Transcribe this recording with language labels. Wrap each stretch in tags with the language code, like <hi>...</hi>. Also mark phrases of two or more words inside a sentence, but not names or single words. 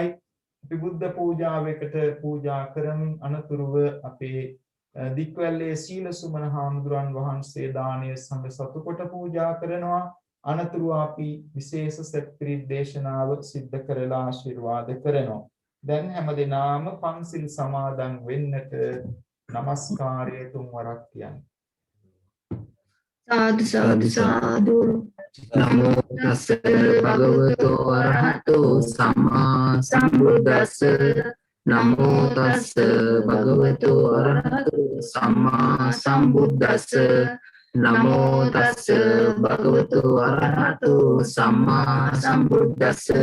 <si>අපි බුද්ධ පූජාවකට පූජා කරමින් අනතුරුව අපේ දික්වැල්ලේ සීල සුමන හාමුදුරන් වහන්සේ දානීය සංඝ සතු කොට පූජා කරනවා. අනතුරුව අපි විශේෂ සත්‍ත්‍රි දේශනාව සිද්ධ කරලා ආශිර්වාද කරනවා. දැන් හැමදෙනාම පන්සිල් සමාදන් වෙන්නට নমස්කාරය තුන්වරක් කියන්නේ. සාදු සාදු සාදු.</si> <pi>නමෝ තස්ස භගවතෝ අරහතෝ සම්මා සම්බුද්දස්ස නමෝ තස්ස භගවතෝ අරහතෝ සම්මා සම්බුද්දස්ස නමෝ තස්ස භගවතෝ අරහතෝ සම්මා සම්බුද්දස්ස</pi>